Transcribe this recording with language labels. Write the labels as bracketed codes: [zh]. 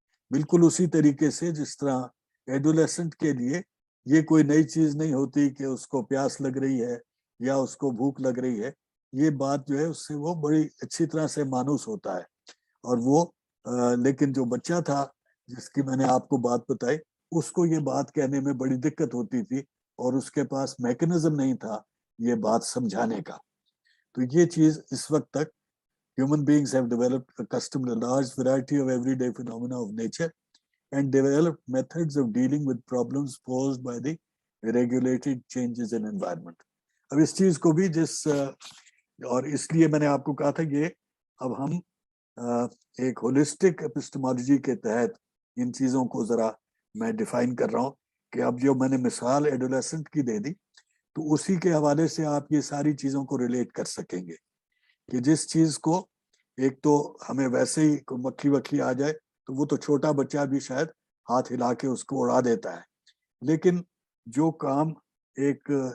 [ur] بالکل اسی طریقے سے جس طرح ایڈولیسنٹ کے لیے یہ کوئی نئی چیز نہیں ہوتی کہ اس کو پیاس لگ رہی ہے یا اس کو بھوک لگ رہی ہے, یہ بات جو ہے اس سے وہ بڑی اچھی طرح سے مانوس ہوتا ہے. اور وہ لیکن جو بچہ تھا جس کی میں نے آپ کو بات بتائی, اس کو یہ بات کہنے میں بڑی دقت ہوتی تھی اور اس کے پاس میکنزم نہیں تھا یہ بات سمجھانے کا. تو یہ چیز اس وقت تک [en] human beings have developed accustomed to a large variety of everyday phenomena of nature and developed methods of dealing with problems posed by the regulated changes in environment. [ur] اب اس چیز کو بھی اور اس لیے میں نے آپ کو کہا تھا یہ اب ہم ایک ہولسٹک اپسٹمالوجی کے تحت ان چیزوں کو ذرا میں ڈیفائن کر رہا ہوں کہ اب جو میں نے مثال ایڈولیسنٹ کی دے دی تو اسی کے حوالے سے آپ یہ ساری چیزوں کو ریلیٹ کر سکیں گے کہ جس چیز کو ایک تو ہمیں ویسے ہی مکھی وکھی آ جائے تو وہ تو چھوٹا بچہ بھی شاید ہاتھ ہلا کے اس کو اڑا دیتا ہے, لیکن جو کام ایک